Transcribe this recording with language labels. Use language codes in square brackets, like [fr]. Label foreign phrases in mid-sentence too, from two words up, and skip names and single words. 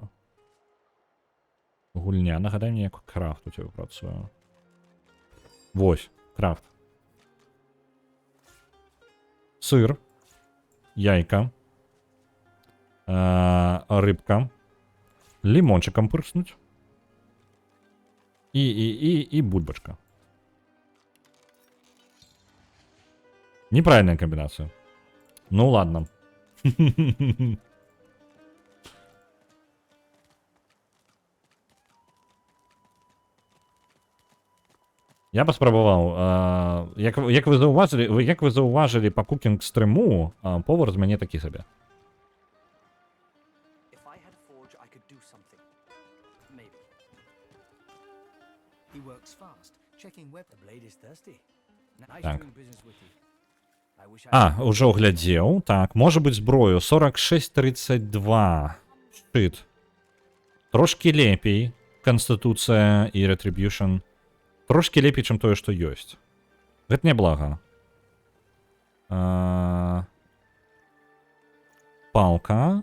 [be] Гульня, нагадай мне, як крафт у цябе працуе. Вось, крафт. Сыр. Яйка. Рыбка. Лимончиком прыснуть. [ru] И бульбочка. Неправильная комбинация. [be] Ну ладно. Я паспрабаваў. Як вы заўважылі па кукінг-стрыму, повар з мяне такі сабе. [en] If I had a forge, I could do something. Maybe. He works fast, checking weapons. The blade is thirsty. Nice [be] Так. [en] doing business with you. I wish I [be] А, уже углядзеў. Так, можа быць зброю. 46-32. Шчыт. Трошки лепей. Конституцыя і Retribution. Трошки лепей, чым тое, што ёсць. Гэта няблага. Палка.